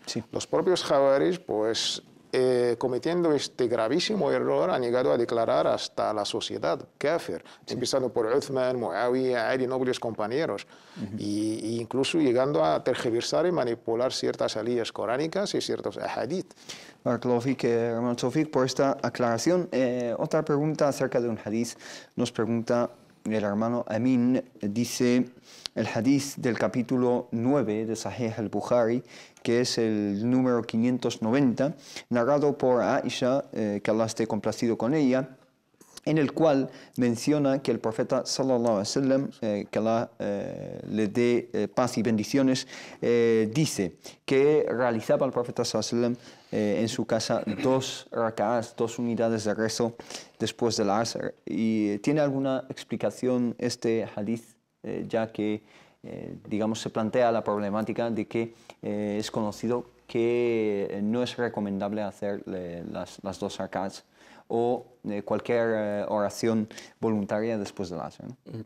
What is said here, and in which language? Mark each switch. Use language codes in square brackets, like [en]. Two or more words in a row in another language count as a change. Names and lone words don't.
[es] Los propios jawaris, pues, cometiendo este gravísimo error, han llegado a declarar hasta la sociedad kafir, empezando por Uthman, Muawiyah, Ali, nobles compañeros, y incluso llegando a tergiversar y manipular ciertas aliyas coránicas y ciertos ahadith. [ar] Barakallahu fik, [es] hermano Tawfiq, por esta aclaración. Otra pregunta acerca de un hadith. Nos pregunta el hermano Amin, dice el hadith del capítulo 9 de Sahih al-Bukhari, que es el número 590, narrado por Aisha, que Allah esté complacido con ella, en el cual menciona que el profeta [ar] sallallahu alaihi wasallam, [es] que Allah le dé paz y bendiciones, dice que realizaba el profeta [ar] sallallahu alaihi wasallam [es] en su casa 2 rak'ahs, 2 unidades de rezo después del asr. ¿Y tiene alguna explicación este hadith, ya que digamos se plantea la problemática de que es conocido que no es recomendable hacer las 2 rak'ahs o cualquier oración voluntaria después del asr, ¿no?